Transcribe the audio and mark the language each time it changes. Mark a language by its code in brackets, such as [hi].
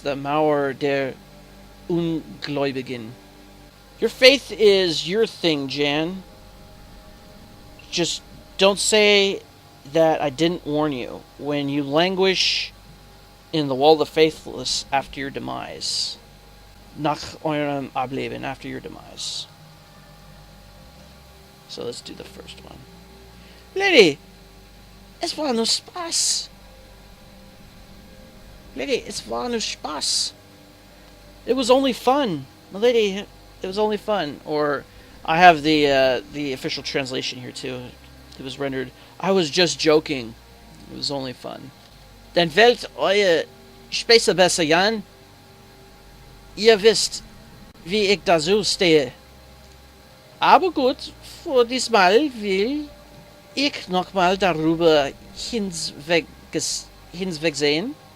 [de] The Mauer der Ungläubigen. [en] Your faith is your thing, Jan. Just don't say that I didn't warn you when you languish in the wall of the faithless after your demise. [de] Nach eurem Ableben, [en] after your demise. So let's do the first one. Lady, [de] es war nur Spaß. Lady, es war nur Spaß. [en] It was only fun. Lady, it was only fun. Or I have the official translation here too. It was rendered, I was just joking. It was only fun. [de] Dann wählt euer Späße besser, Jan. Ihr wisst, wie ich da so stehe. Aber gut, für diesmal will ich nochmal darüber hinwegsehen.